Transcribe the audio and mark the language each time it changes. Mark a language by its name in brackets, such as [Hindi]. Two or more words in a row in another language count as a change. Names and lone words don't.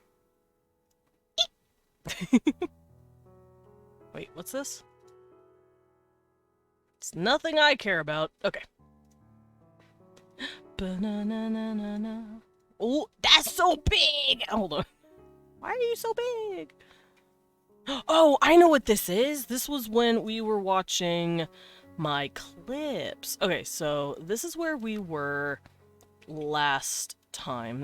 [English] Wait, what's this? It's nothing I care about. Okay. Ba-na-na-na-na-na. Oh, that's so big! Hold on. Why are you so big? Oh, I know what this is. This was when we were watching my clips. Okay, so this is where we were last time.